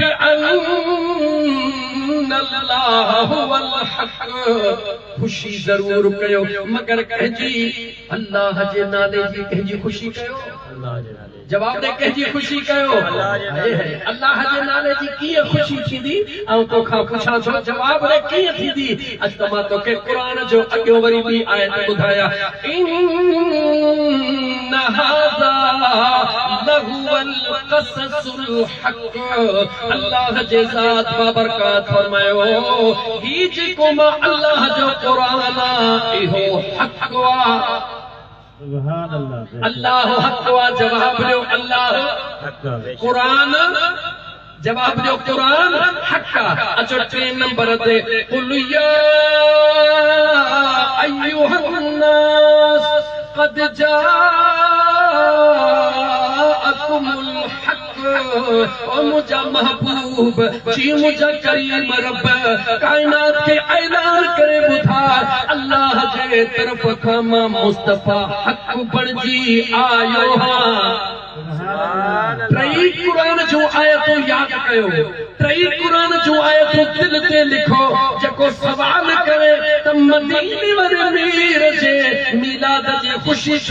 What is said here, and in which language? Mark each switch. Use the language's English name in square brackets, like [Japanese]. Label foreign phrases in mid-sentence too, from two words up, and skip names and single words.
[Arabic] بأن الله هو الحق [Sindhi] खुशी ज़रूर कयो मगर कंहिंजी अल्लाह जे नाले जी कंहिंजी खुशी कयो अल्लाह जे नाले जवाब दे कंहिंजी खुशी कयो अल्लाह जे नाले जी कीअं खुशी थींदी ऐं तोखां पुछां थो जवाब दे कीअं थींदी अॼु त मां तोखे क़ुरान जो अॻियो वरी ॿी आयत ॿुधाया [Arabic] إن هذا لهو القصص الحق [Sindhi] अल्लाह जे ज़ात बाबरकात फरमायो ही जेको मां अल्लाह जो क़ुरान इहो हक़ आहे [Arabic] سبحان الله [Sindhi] अल्लाह हक़ वा जवाब ॾियो अल्लाह क़ुरान जवाब ॾियो क़ुरान हक़ अचो 3 नंबर ते [Arabic] قل يا أيها الناس قد جاءكم الحق [Sindhi] ओ मुझा महबूब जी मुझा करीम रब कायनात के ऐलान करे ॿुधा अल्लाह जे तरफ़ खां मां मुस्तफ़ा हक़ बणजी आयो टई क़ुरान जो आयतूं यादि कयो टई क़ुरान जो आयतूं दिल ते लिखो जेको सवाल करे त मदीने वारे मीर जे मिलाद जी खुशी छो